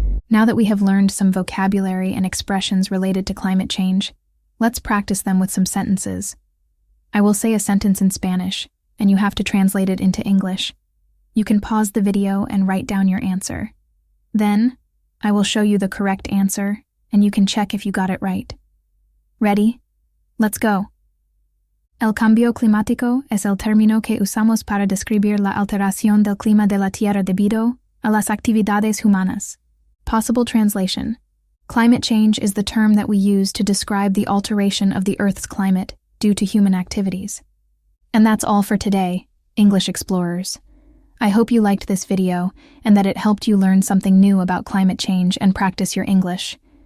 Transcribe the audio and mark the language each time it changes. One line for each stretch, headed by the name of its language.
English: Now that we have learned some vocabulary and expressions related to climate change, let's practice them with some sentences. I will say a sentence in Spanish, and you have to translate it into English. You can pause the video and write down your answer. Then, I will show you the correct answer, and you can check if you got it right. Ready? Let's go.
Spanish: El cambio climático es el término que usamos para describir la alteración del clima de la Tierra debido a las actividades humanas.
English: Possible translation: climate change is the term that we use to describe the alteration of the Earth's climate due to human activities. And that's all for today, English explorers. I hope you liked this video and that it helped you learn something new about climate change and practice your English.